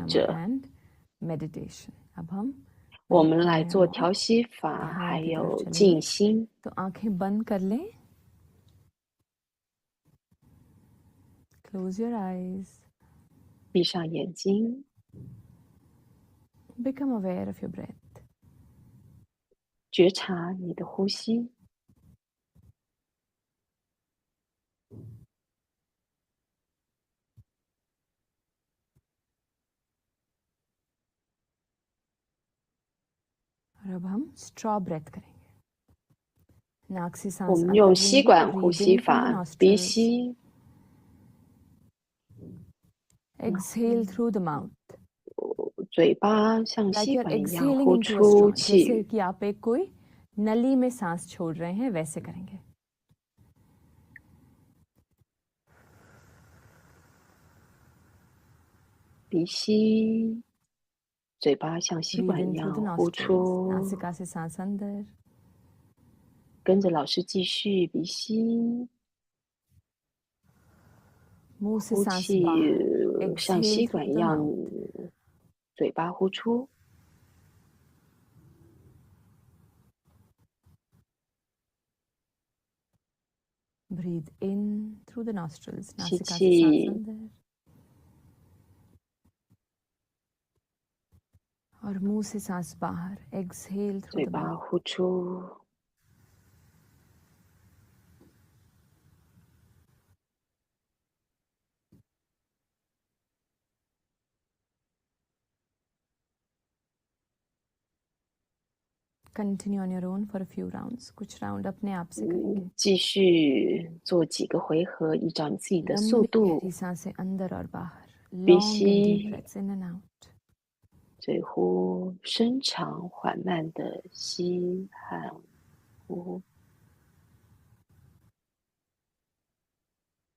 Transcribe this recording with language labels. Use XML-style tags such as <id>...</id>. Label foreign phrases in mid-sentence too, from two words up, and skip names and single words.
<en>Pranayama</en> <zh>着。</zh> <en>and meditation.</en> <hi>अब हम</hi> <zh>我</zh> <hi>Mudra</hi> <zh>们来做</zh> <hi>Pranayama</hi> <zh>调</zh> <hi>और</hi> <zh>息法，</zh> <hi>ध्यान</hi> <zh>还</zh> <hi>की तरफ</hi> <zh>有</zh> <hi>चलेंगे.</hi> <zh>静心。</zh> <hi>तो आंखें बंद कर लें.</hi> <en>Close your eyes.</en> <zh>闭上眼睛，</zh> <en>Become aware of your breath.</en> <zh>觉察你的呼吸。</zh> <hi>और अब हम</hi> <en>straw breath</en> <hi>करेंगे. नाक से</hi> <zh>我</zh> <hi>सांस</hi> <zh>们</zh> <hi>अंदर</hi> <zh>用吸</zh> <hi>लेंगे.</hi> <zh>管呼</zh> <en>Breathe</en> <zh>吸</zh> <en>in from the</en> <zh>法，鼻</zh> <en>nostrils.</en> <zh>吸，</zh> <en>Exhale through the mouth.</en> <zh>嘴巴像</zh> <en>Like</en> <zh>吸</zh> <en>you're</en> <zh>管一样</zh> <en>exhaling</en> <zh>呼</zh> <en>into a</en> <zh>出</zh> <en>straw.</en> <zh>气。</zh> <hi>जैसे कि आप एक कोई नली में सांस छोड़ रहे हैं वैसे करेंगे.</hi> <zh>鼻吸，嘴巴像吸</zh> <en>Breathe</en> <zh>管一</zh> <en>in through the</en> <zh>样呼</zh> <en>nostrils.</en> <zh>出。</zh> <hi>नासिका से सांस अंदर.</hi> <zh>跟着老师继续鼻吸，</zh> <hi>मुंह से</hi> <zh>呼</zh> <hi>सांस</hi> <zh>气</zh> <hi>बाहर.</hi> <zh>像</zh> <en>Exhale</en> <zh>吸</zh> <en>through</en> <zh>管一</zh> <en>the</en> <zh>样</zh> <en>mouth.</en> <zh>嘴巴呼出。</zh> <en>Breathe in through the nostrils.</en> <zh>吸</zh> <hi>नासिका से सांस</hi> <zh>气，</zh> <hi>अंदर. और मुंह से सांस बाहर.</hi> <en>Exhale through</en> <zh>嘴</zh> <en>the</en> <zh>巴</zh> <en>mouth.</en> <zh>呼出。</zh> <en>Continue on your own for a few rounds.</en> <hi>कुछ राउंड अपने आप से करेंगे.</hi> <zh>继续做几个回合，依照你自己的速</zh> <hi>लंबी</hi> <zh>度</zh> <hi>गहरी सांसें अंदर और बाहर.</hi> <zh>鼻</zh> <en>Long and deep</en> <zh>吸，</zh> <en>breaths in and out.</en> <zh>嘴呼，深长缓慢的吸和呼。</zh>